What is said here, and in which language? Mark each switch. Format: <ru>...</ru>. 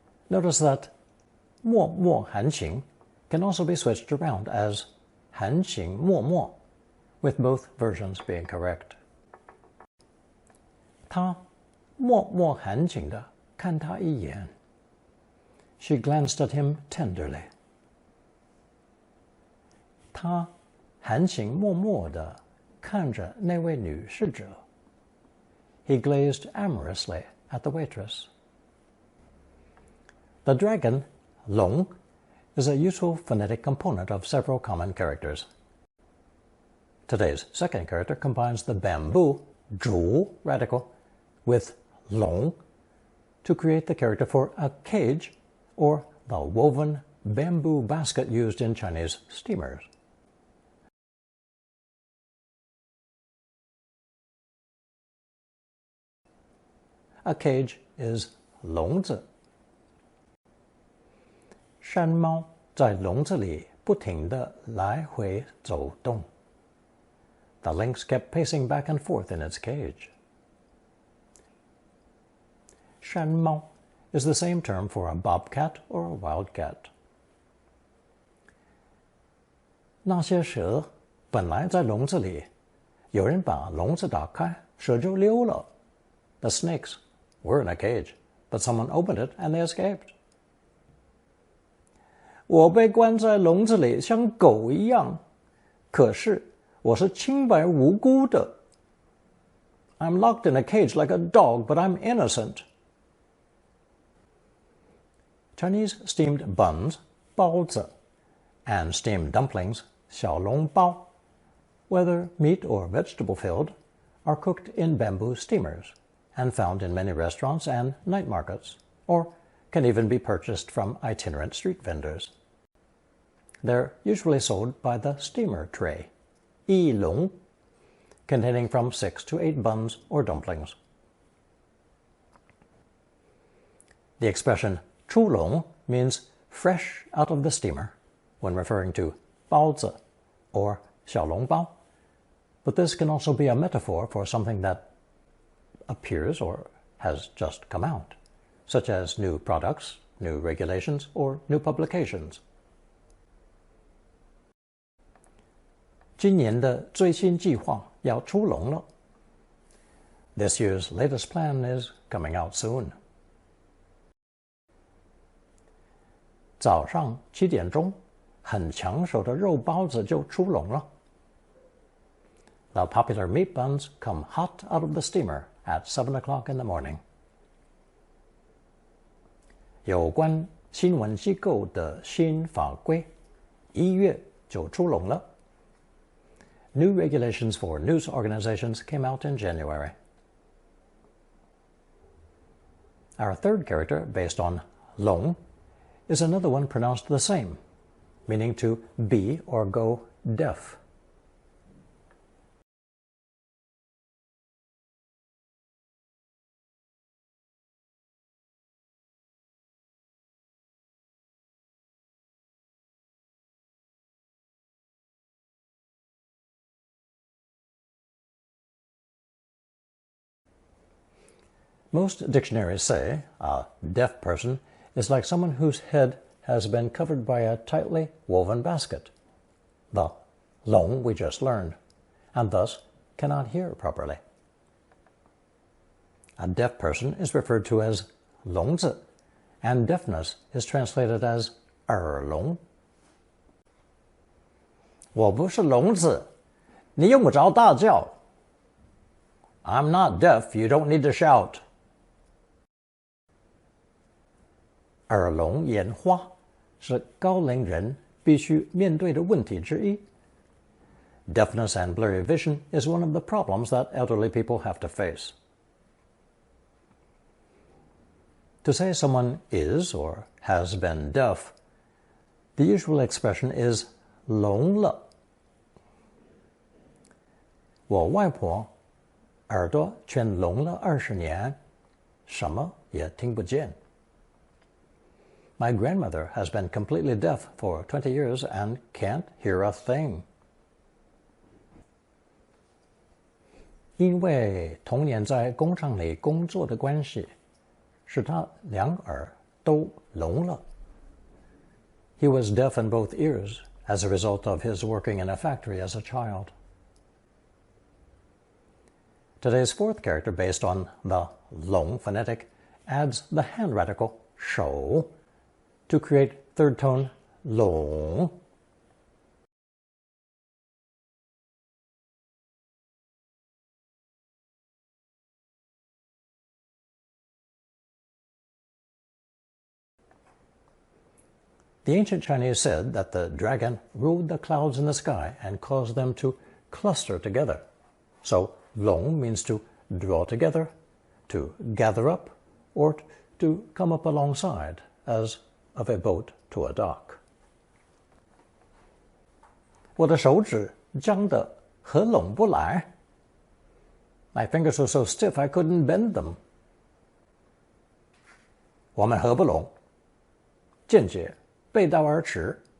<en>Notice that 默含情 can also be switched around as 含情默, with both versions being correct.</en> <zh>他默含情地看他一眼，</zh> <en>She glanced at him tenderly.</en> <zh>她含情脉脉地看着那位女侍者。</zh> <en>He glazed amorously at the waitress. The dragon, 龙, is a useful phonetic component of several common characters. Today's second character combines the bamboo, 竹, radical, with 龙 to create the character for a cage or the woven bamboo basket used in Chinese steamers. A cage is 笼子。</en> <zh>山猫在笼子里不停地来回走动。</zh> <en>The lynx kept pacing back and forth in its cage. 山猫 is the same term for a bobcat or a wildcat.</en> <zh>那些蛇本来在笼子里，有人把笼子打开，蛇就溜了。</zh> <en>The snakes were in a cage, but someone opened it and they escaped.</en> <zh>我被关在笼子里，像狗一样，可是我是清白无辜的。</zh> <en>I'm locked in a cage like a dog, but I'm innocent. Chinese steamed buns, 包子, and steamed dumplings, 小笼包, whether meat or vegetable filled, are cooked in bamboo steamers and found in many restaurants and night markets, or can even be purchased from itinerant street vendors. They're usually sold by the steamer tray, 一笼, containing from 6 to 8 buns or dumplings. The expression 出笼 means fresh out of the steamer when referring to 包子 or 小笼包, but this can also be a metaphor for something that appears or has just come out, such as new products, new regulations, or new publications.</en> <zh>今年的最新计划要出笼了。</zh> <en>This year's latest plan is coming out soon.</en> <zh>早上7点钟，很抢手的肉包子就出笼了。</zh> <en>The popular meat buns come hot out of the steamer at 7 o'clock in the morning.</en> <zh>有关新闻机构的新法规1月就出笼了。</zh> <en>New regulations for news organizations came out in January. Our third character, based on 龙, is another one pronounced the same, meaning to be or go deaf. Most dictionaries say a deaf person is like someone whose head has been covered by a tightly woven basket, the 笼 we just learned, and thus cannot hear properly. A deaf person is referred to as 聋子, and deafness is translated as 耳聋.</en> <zh>我不是聋子，你用不着大叫。</zh> <en>I'm not deaf, you don't need to shout.</en> <zh>耳聋眼花是高龄人必须面对的问题之一。</zh> <en>Deafness and blurry vision is one of the problems that elderly people have to face. To say someone is or has been deaf, the usual expression is 聋了。</en> <zh>我外婆耳朵全聋了20年，什么也听不见。</zh> <en>My grandmother has been completely deaf for 20 years and can't hear a thing.</en> <zh>因为童年在工厂里工作的关系，使他两耳都聋了。</zh> <en>He was deaf in both ears as a result of his working in a factory as a child. Today's fourth character, based on the 聋 phonetic, adds the hand radical 手 to create third tone 龙. The ancient Chinese said that the dragon ruled the clouds in the sky and caused them to cluster together. So, 龙 means to draw together, to gather up, or to come up alongside, as of a boat to a dock.</en> <zh>我的手指僵得合拢不来.</zh> <en>My fingers were so stiff I couldn't bend them.</en> <zh>我们合不拢，见解背道而驰.</zh>